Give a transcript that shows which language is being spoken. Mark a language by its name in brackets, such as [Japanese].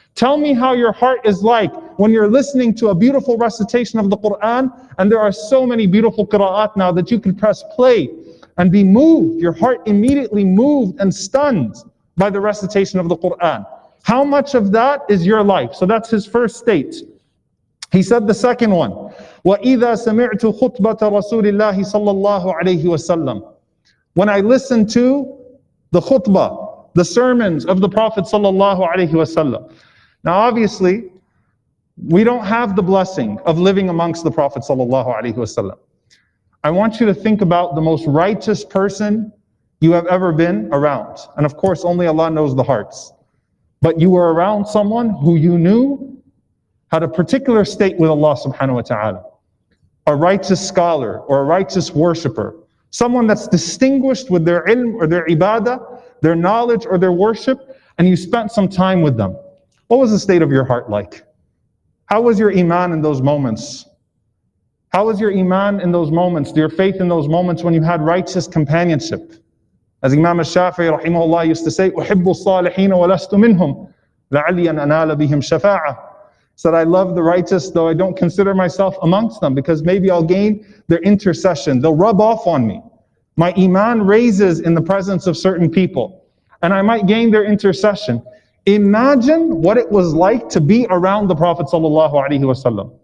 [English] Tell me how your heart is like when you're listening to a beautiful recitation of the Quran, and there are so many beautiful qira'at now that you can press play and be moved, your heart immediately moved and stunned by the recitation of the Quran. How much of that is your life? So that's his first state. He said the second one, [Arabic] وَإِذَا سَمِعْتُ خُطْبَةَ رَسُولِ اللَّهِ صَلَّى اللَّهُ عَلَيْهِ وَسَلَّمَ. [English] When I listen to the khutbah, the sermons of the Prophet sallallahu alaihi wasallam. Now obviously, we don't have the blessing of living amongst the Prophet sallallahu alaihi wasallam. I want you to think about the most righteous person you have ever been around. And of course, only Allah knows the hearts. But you were around someone who you knew had a particular state with Allah subhanahu wa ta'ala. A righteous scholar or a righteous worshipper. Someone that's distinguished with their ilm or their ibadah, their knowledge or their worship, and you spent some time with them. What was the state of your heart like? How was your iman in those moments? How was your iman in those moments, your faith in those moments when you had righteous companionship? As Imam al-Shafi'i rahimahullah used to say, [Arabic] أُحِبُّ الصَّالِحِينَ وَلَسْتُ مِنْهُمْ لَعَلِّي أَنْ أَنَالَ بِهِمْ شَفَاعَةً. [English] Said, I love the righteous, though I don't consider myself amongst them, because maybe I'll gain their intercession. They'll rub off on me. My iman raises in the presence of certain people, and I might gain their intercession. Imagine what it was like to be around the Prophet sallallahu alaihi wasallam.